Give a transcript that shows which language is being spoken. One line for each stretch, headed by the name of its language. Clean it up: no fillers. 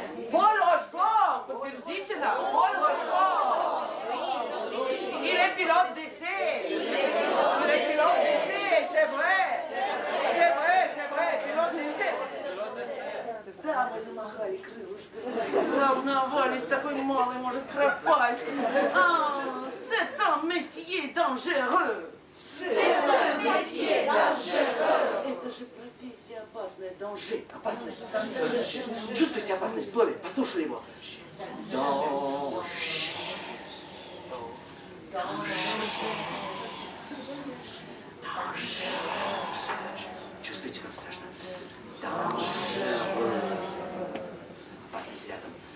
Russian: Paul Rochefort, подтвердите нам. Paul Rochefort.
French: Il est pilote d'essai. Il est pilote d'essai, c'est vrai. C'est vrai, pilote d'essai.
Russian: Да, мы замахали крылышками. Волновались, такой малый может пропасть.
French: C'est un métier dangereux. C'est un métier dangereux.
Russian: Это же профессия опасная. Danger, опасность. Чувствуете опасность в слове? Послушали его. Danger. Чувствуете, как страшно? Опасность рядом.